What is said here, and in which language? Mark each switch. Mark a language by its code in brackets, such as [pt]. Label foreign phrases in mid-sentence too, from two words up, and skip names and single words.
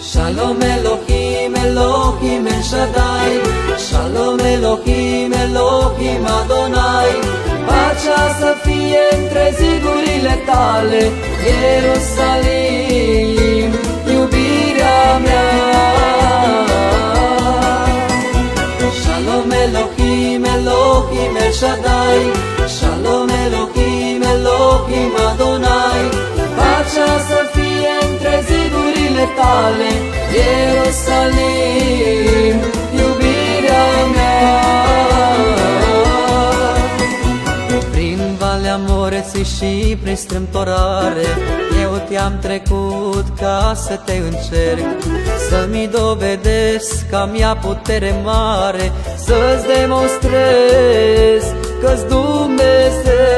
[he] שלום אלהים אלהים אל שדי שלום אלהים אלהים אדני. [ro] Pacea să fie între zidurile tale, Ierusalim, iubirea mea. [he] שלום אלהים אלהים אל שדי שלום אלהים אלהים אדני. [ro] Pacea să fie între zidurile tale, Ierusalim, iubirea mea. Prin valea morții și prin strâmtorare, eu te-am trecut ca să te încerc, să-mi dovedesc că mi-a putere mare, să-ți demonstrez că-s Dumnezeu.